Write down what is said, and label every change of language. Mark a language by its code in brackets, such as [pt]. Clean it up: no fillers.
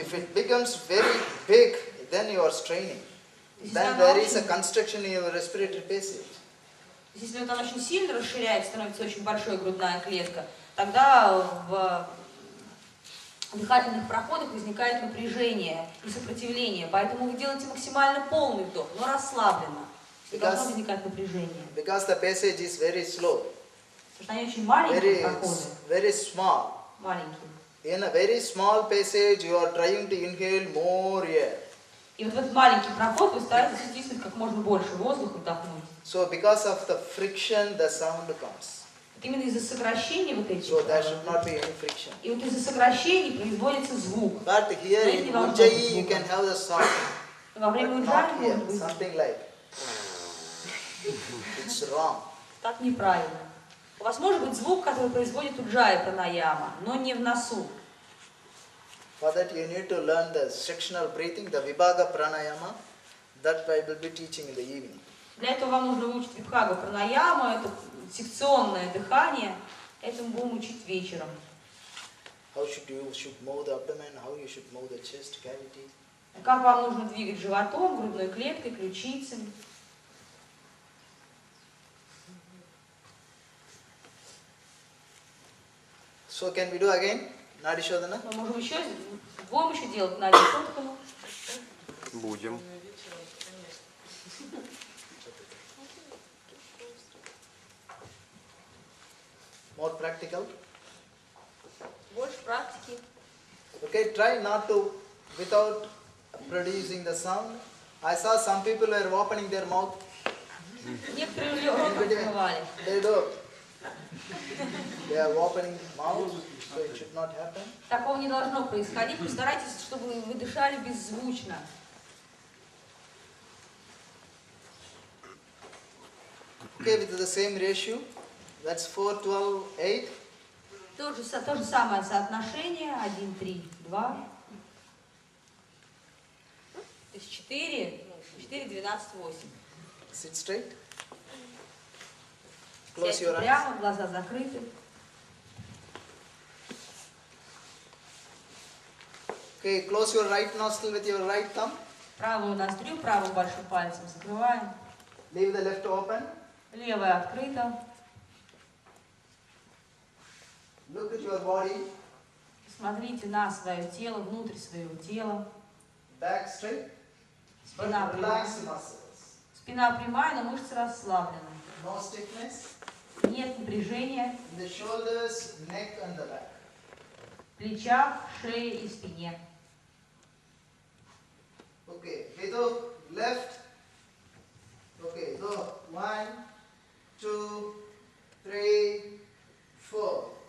[en] If it becomes very big, then you are straining. Then there is a constriction in your respiratory passage. [ru] Если вот она очень сильно расширяется, становится очень большой грудная клетка, тогда в дыхательных проходах возникает напряжение и сопротивление. Поэтому вы делаете максимально полный вдох, но расслабленно. И должно возникать напряжение. [en] Because the passage is very slow. [ru] Потому что они очень маленькие проходы. [en] Very small. [ru] Маленькие. [en] In a very small passage, you are trying to inhale more air. [ru] И вот в этот маленький проход вы стараетесь втиснуть как можно больше воздуха, вдохнуть. [en] So because of the friction, the sound comes. [ru] Именно из-за сокращений вот этих. [en] So there should not be any friction. [ru] И вот из-за сокращений производится звук. [en] But here in Ujjayi, you can have the sound. [ru] Во время [en] But not [ru] уджаи [en] here, [ru] может быть. [en] something like. It's wrong. [ru] Так неправильно. У вас может быть звук, который производит уджая пранаяма, но не в носу. [en] For that you need to learn the sectional breathing, the vibhaga pranayama. That I will be teaching in the evening. [ru] Для этого вам нужно выучить вибхагу пранаяму, это секционное дыхание. Это мы будем учить вечером. [en] How you should move the abdomen, how you should move the chest cavity. [ru] Как вам нужно двигать животом, грудной клеткой, ключицами. [en] So can we do again? Nadi Shodhana? [ru] Мы можем еще, будем еще делать Нади Шодхану. Будем. [en] More practical. [ru] Больше практики. [en] Okay, try not to, without producing the sound. I saw some people were opening their mouth. [ru] Некоторые рот открывали. [en] They do. They are opening mouth, so it should not happen. [ru] Такого не должно происходить. Постарайтесь, чтобы вы дышали беззвучно. [en] Okay, with the same ratio. That's 4, 12, 8. [ru] То же самое соотношение. [en] 1, 3, 2. [ru] То есть 4, 12, 8. [en] Sit straight. Close [ru] Сядьте [en] your eyes. [ru] прямо, глаза закрыты. [en] Okay, close your right nostril with your right thumb. [ru] Правую ноздрю, правым большим пальцем закрываем. [en] Leave the left open. [ru] Левая открыта. [en] Look at your body. [ru] Смотрите на свое тело, внутрь своего тела. [en] Back straight. But [ru] Спина прямая. [en] relax muscles. [ru] Спина прямая, но мышцы расслаблены. [en] No stiffness. [ru] Нет напряжения [en] In the shoulders, neck and the back. [ru] в плечах, шее и спине. [en] Okay, with the left. Okay, go 1, 2, 3, 4.